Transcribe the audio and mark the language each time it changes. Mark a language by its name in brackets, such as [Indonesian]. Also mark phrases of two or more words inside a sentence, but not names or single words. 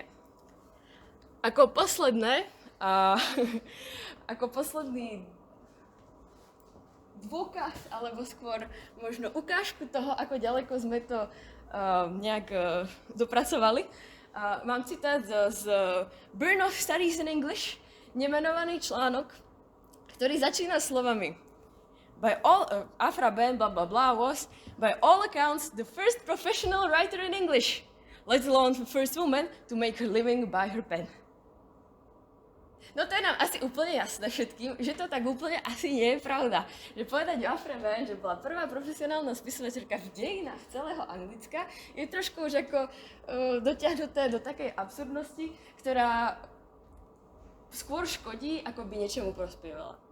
[Slovak] Ako posledné, ako posledný dôkaz, alebo skôr možno ukážku toho, ako ďaleko sme to nejak dopracovali, mám citát z Burn of Studies in English, nemenovaný článok, ktorý začína slovami [English] Afra Ben blah blah blah was, by all accounts, the first professional writer in English, let alone the first woman to make her living by her pen. [Slovak] No to je nám asi úplne jasné všetkým, že to tak úplne asi nie je pravda. Že povedať o Afre Ben, že bola prvá profesionálna spisovateľka v dejinách celého Anglicka, je trošku už ako dotiahnuté do takej absurdnosti, ktorá skôr škodí, ako by niečomu prospievala.